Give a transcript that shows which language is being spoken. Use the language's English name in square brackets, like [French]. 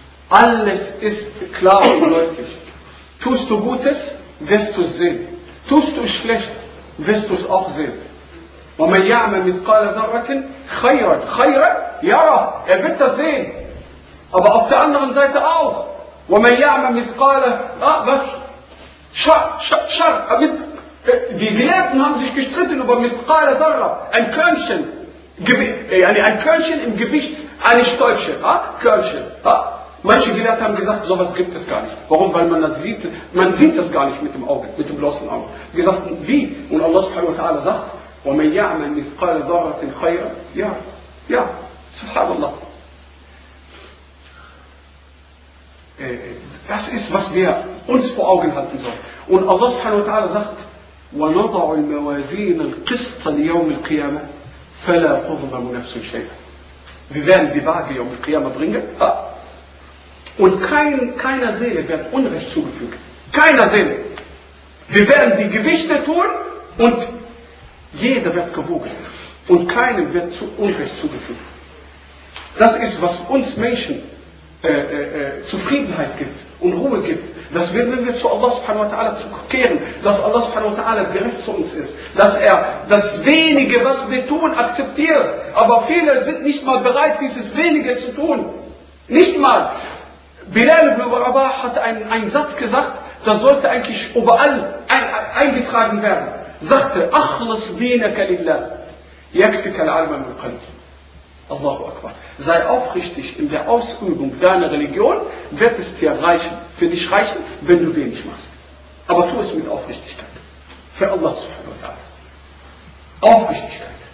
[German] Alles ist klar und deutlich. Tust du Gutes, wirst du es sehen. Tust du schlecht, wirst du es auch sehen. [Arabic] وَمَنْ يَعْمَلْ مِثْقَالَ ذَرَّةٍ خَيْرًا خَيْرًا يَرَى. [German] Er wird das sehen. Aber auf der anderen Seite auch. [Arabic] وَمَنْ يَعْمَلْ مِثْقَالَ was? [German] Schar. Die Gelehrten haben sich gestritten über [Arabic] مِثْقَالَ ذَرَّةٍ. [German] Ein Körnchen. Ein Körnchen im Gewicht eines Stolzes. Körnchen. Manche Gelehrten haben gesagt, sowas gibt es gar nicht. Warum? Weil man das sieht. Man sieht das gar nicht mit dem Auge, mit dem bloßen Auge. Die sagten, wie? Und Allah subhanahu wa ta'ala sagt, [Arabic] وَمَنْ يَعْمَلْ مِثْقَالَ ذَرَّةٍ خَيْرًا يَرَى. سبحان الله. [German] Das ist, was wir uns vor Augen halten sollen. Und Allah subhanahu wa ta'ala sagt, [Arabic] وَنَضَعُ الْمَوَازِينَ الْقِسْطَ لِيَوْمِ الْقِيَامَةِ فَلَا تُظْلَمُ نَفْسٌ شَيْئًا. [German] Wir werden die Waage يوم القيامة bringen. Und keiner Seele wird Unrecht zugefügt. Keiner Seele. Wir werden die Gewichte tun und jeder wird gewogen und keinem wird zu Unrecht zugefügt. Das ist, was uns Menschen Zufriedenheit gibt und Ruhe gibt. Das wird, wenn wir zu Allah subhanahu wa ta'ala zurückkehren, dass Allah subhanahu wa ta'ala gerecht zu uns ist, dass er das Wenige, was wir tun, akzeptiert. Aber viele sind nicht mal bereit, dieses Wenige zu tun. Nicht mal. Bilal ibn Rabah hat einen Satz gesagt, das sollte eigentlich überall eingetragen werden. [Arabic] Sagte, أخلص دينك لله يكفيك العلم من قلبك. Allahu Akbar. [German] Sei aufrichtig in der Ausübung deiner Religion, wird es dir reichen, für dich reichen, wenn du wenig machst. Aber tu es mit Aufrichtigkeit. Für Allah subhanahu wa ta'ala. Aufrichtigkeit.